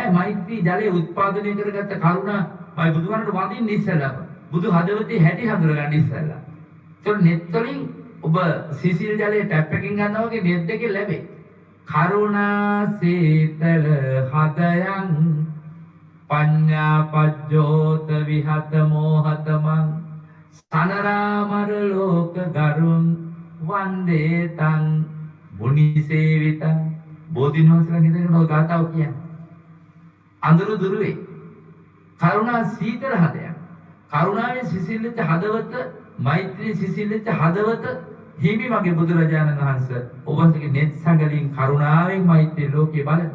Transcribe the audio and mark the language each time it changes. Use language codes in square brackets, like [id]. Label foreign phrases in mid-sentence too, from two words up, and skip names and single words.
[si] මෛත්‍රී ජලය උත්පාදනය කරගත්ත කරුණා මයි බුදුහාමට වදින්න ඉස්සෙල්ලා බුදු හදවතේ හැටි හඳුනගන්න ඉස්සෙල්ලා. ඒතකොට නෙත් වලින් ඔබ සිසිල් ජලයේ ටැප් එකකින් ගන්නවා වගේ නෙත් දෙකේ ලැබේ. [pi] කරුණා සීතල හදයන් පඤ්ඤා පජ්ජෝත විහත මෝහතමං සනරාමර ලෝක ගරුන් වන්දේ තං මුනි සේවිතං. [si] බෝධින් වහන්සේලා නිදගෙන ඔය ගාතාව කියන්නේ. අඳුරු දුරුවේ කරුණා සීතල හදයන්. කරුණාවෙන් සිසිල්ලෙච්ච හදවත, මෛත්‍රී සිසිල්ලෙච්ච හදවත හිමි මගේ බුදුරජාණන් වහන්සේ ඔබ වහන්සේගේ නෙත් සංගලින් කරුණාවෙන් මෛත්‍රී ලෝකේ බලන.